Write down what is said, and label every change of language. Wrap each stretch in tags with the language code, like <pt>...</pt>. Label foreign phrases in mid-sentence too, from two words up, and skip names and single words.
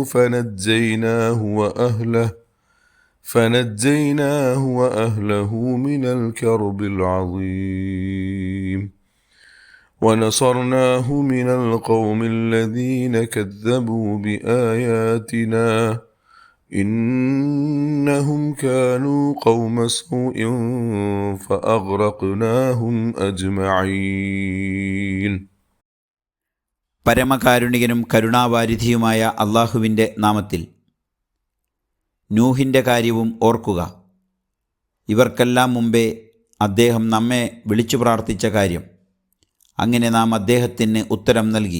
<ar>فنجيناه وأهله من الكرب العظيم ونصرناه من القوم الذين كذبوا بآياتنا إنهم كانوا قوم سوء فأغرقناهم أجمعين.</ar> <ml>പരമകാരുണികനും കരുണാവാരിധിയുമായ അള്ളാഹുവിൻ്റെ നാമത്തിൽ. നൂഹിൻ്റെ കാര്യവും ഓർക്കുക. ഇവർക്കെല്ലാം മുമ്പേ അദ്ദേഹം നമ്മെ വിളിച്ചു പ്രാർത്ഥിച്ച കാര്യം. അങ്ങനെ നാം അദ്ദേഹത്തിന് ഉത്തരം നൽകി.</ml>